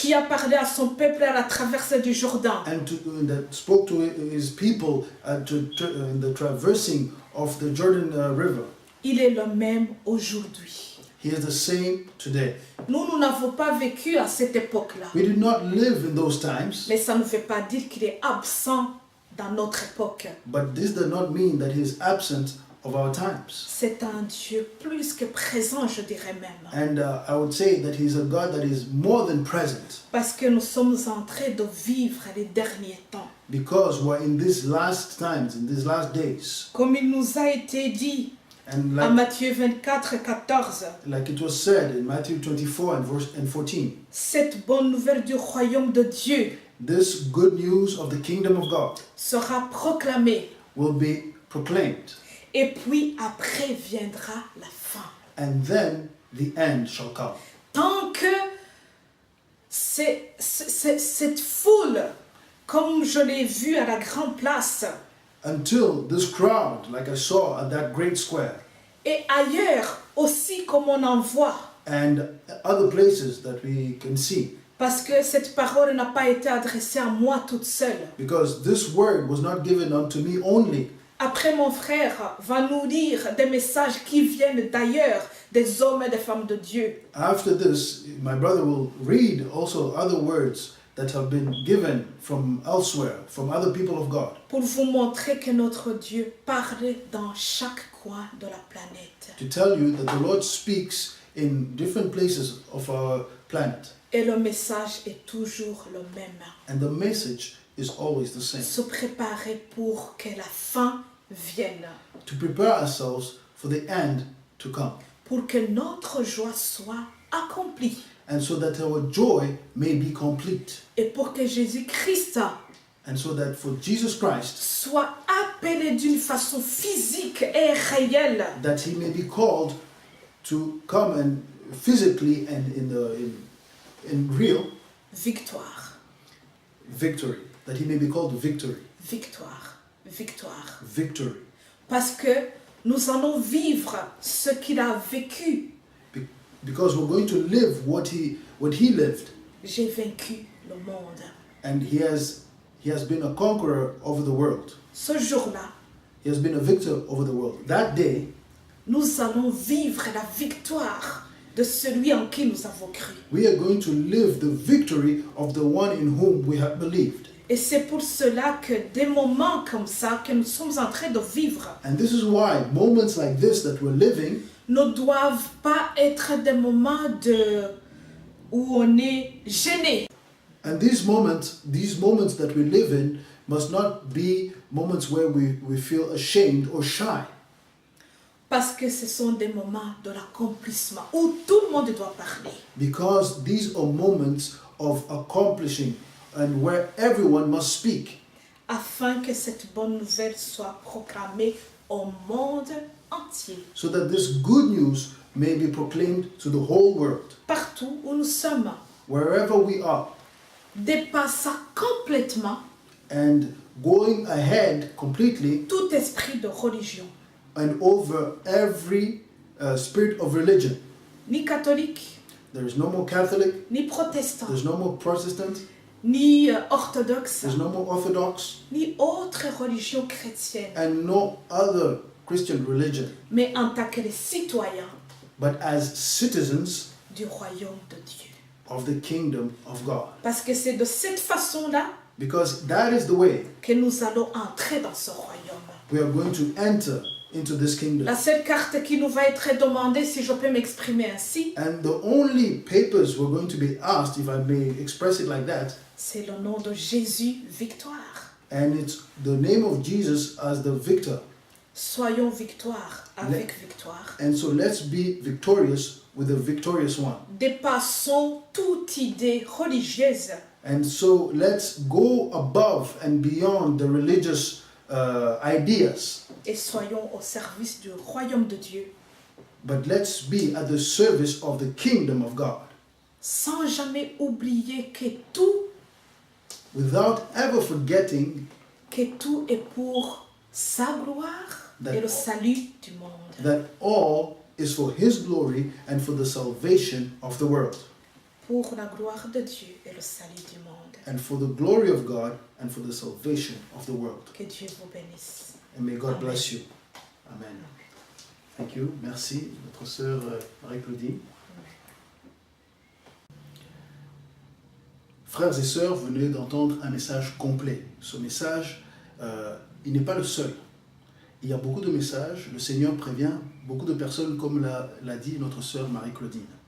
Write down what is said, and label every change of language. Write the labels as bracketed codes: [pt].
[fr] qui a parlé à son peuple à la traversée du Jourdain. [en] and that spoke to his people in the traversing of the Jordan River. [fr] Il est le même aujourd'hui. [en] He is the same today. [fr] Nous n'avons pas vécu à cette époque-là. [en] We did not live in those times, [fr] Mais ça ne veut pas dire qu'il est absent dans notre époque. [en] but this does not mean that he is absent of our times. [fr] C'est un Dieu plus que présent, je dirais même. [en] And I would say that he is a God that is more than present, [fr] Parce que nous sommes en train de vivre les derniers temps. [en] because we're in these last times, in these last days. [fr] Comme il nous a été dit [en] And [fr] en Matthieu 24, 14, [en] like it was said in Matthew 24 and 14, [fr] cette bonne nouvelle du royaume de Dieu [en] this good news of the kingdom of God [fr] sera proclamée. [en] will be proclaimed, [fr] Et puis après viendra la fin. [en] and then the end shall come. [fr] Tant que cette foule, comme je l'ai vu à la grande place, [en] Until this crowd, like I saw at that great square, [fr] et ailleurs aussi comme on en voit, [en] and other places that we can see, [fr] parce que cette parole n'a pas été adressée à moi toute seule. [en] because this word was not given unto me only. [fr] Après, mon frère va nous lire des messages qui viennent d'ailleurs, des hommes et des femmes de Dieu. [en] After this, my brother will read also other words that have been given from elsewhere, from other people of God, [fr] Pour vous montrer que notre Dieu parle dans chaque coin de la planète. [en] to tell you that the Lord speaks in different places of our planet. [fr] Et le message est toujours le même. [en] And the message is always the same. [fr] Se préparer pour que la fin vienne. [en] To prepare ourselves for the end to come. [fr] Pour que notre joie soit accomplie. [en] And so that our joy may be complete. [fr] Et pour que Jésus-Christ [en] And so that for Jesus Christ, [fr] soit appelé d'une façon physique et réelle. [en] that he may be called to come and physically and in real [fr] Victoire, [en] victory. That he may be called victory. [fr] victoire, victoire. [en] Victory. [fr] Parce que nous allons vivre ce qu'il a vécu. [en] Because we're going to live what he lived. [fr] J'ai vaincu le monde. [en] And he has been a conqueror over the world. [fr] Ce jour-là, [en] He has been a victor over the world. That day, [fr] nous allons vivre la victoire de celui en qui nous avons cru. [en] we are going to live the victory of the one in whom we have believed. [fr] Et c'est pour cela que des moments comme ça que nous sommes en train de vivre [en] And this is why moments like this that we're living [fr] ne doivent pas être des moments où on est gêné. [en] and these moments that we live in must not be moments where we feel ashamed or shy. [fr] Parce que ce sont des moments de l'accomplissement où tout le monde doit parler. [en] Because these are moments of accomplishing and where everyone must speak. [fr] afin que cette bonne nouvelle soit proclamée au monde entier. [en] So that this good news may be proclaimed to the whole world, [fr] Partout où nous sommes, [en] wherever we are, [fr] dépassant complètement [en] and going ahead completely [fr] tout esprit de religion, [en] and over every spirit of religion. [fr] ni catholique, [en] There is no more Catholic, [fr] ni protestant, [en] there's no more Protestant, [fr] ni orthodoxe, [en] there's no more Orthodox, [fr] ni autre religion chrétienne, [en] and no other Christian religion, [fr] mais en tant que les citoyens [en] but as citizens [fr] du royaume de Dieu. [en] of the kingdom of God. [fr] Parce que c'est de cette façon-là [en] Because that is the way [fr] que nous allons entrer dans ce royaume. [en] we are going to enter into this kingdom. [fr] La seule carte qui nous va être demandée, si je peux m'exprimer ainsi, [en] And the only papers we're going to be asked, if I may express it like that, [fr] c'est le nom de Jésus, victoire. [en] and it's the name of Jesus as the victor. [fr] Soyons victoire avec victoire. [en] And so let's be victorious with the victorious one. [fr] Dépassons toute idée religieuse [en] And so let's go above and beyond the religious ideas, [fr] et soyons au service du royaume de Dieu, [en] but let's be at the service of the kingdom of God, [fr] sans jamais oublier que tout [en] without ever forgetting [fr] est pour sa gloire et le salut du monde. [en] that all is for His glory and for the salvation of the world, [fr] Pour la gloire de Dieu et le salut du monde. [en] and for the glory of God and for the salvation of the world. [fr] Que Dieu vous bénisse. [en] And may God Amen. bless you. Amen. Thank you. [fr] Merci, notre sœur Marie-Claudie. Frères et sœurs, vous venez d'entendre un message complet. Ce message, il n'est pas le seul. Il y a beaucoup de messages. Le Seigneur prévient beaucoup de personnes, comme l'a dit notre sœur Marie-Claudine.